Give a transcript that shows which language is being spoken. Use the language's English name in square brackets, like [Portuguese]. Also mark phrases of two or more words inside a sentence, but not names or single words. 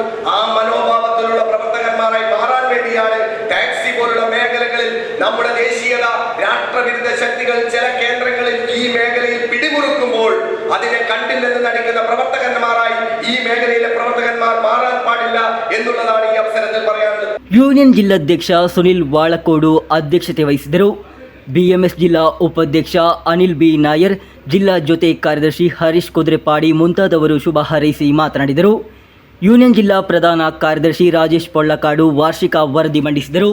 [Malayalam] ആ മനോഭാവത്തിലുള്ള പ്രവർത്തകന്മാരായി മാറാൻ വേണ്ടിയാണ് ടാക്സി പോലുള്ള മേഖലകളിൽ നമ്മുടെ ദേശീയത രാഷ്ട്രവിരുദ്ധ ശക്തികൾ ചില കേന്ദ്രങ്ങളിൽ ഈ മേഖലയിൽ പിടിമുറുക്കുമ്പോൾ അതിനെ കണ്ടില്ലെന്ന് നടിക്കുന്ന പ്രവർത്തകന്മാരായി ഈ മേഖലയിലെ പ്രവർത്തകന്മാർ മാറാൻ പാടില്ല എന്നുള്ളതാണ് ഈ അവസരത്തിൽ പറയാനുള്ളത്. [Kannada] ಯೂನಿಯನ್ ಜಿಲ್ಲಾಧ್ಯಕ್ಷ ಸುನಿಲ್ ವಾಳಕೋಡು ಅಧ್ಯಕ್ಷತೆ ವಹಿಸಿದರು. ಬಿಎಂಎಸ್ ಜಿಲ್ಲಾ ಉಪಾಧ್ಯಕ್ಷ ಅನಿಲ್ ಬಿ ನಾಯರ್, ಜಿಲ್ಲಾ ಜೊತೆ ಕಾರ್ಯದರ್ಶಿ ಹರೀಶ್ ಕುದುರೆಪಾಡಿ ಮುಂತಾದವರು ಶುಭ ಹಾರೈಸಿ ಮಾತನಾಡಿದರು. ಯೂನಿಯನ್ ಜಿಲ್ಲಾ ಪ್ರಧಾನ ಕಾರ್ಯದರ್ಶಿ ರಾಜೇಶ್ ಪೊಳ್ಳಕಾಡು ವಾರ್ಷಿಕ ವರದಿ ಮಂಡಿಸಿದರು.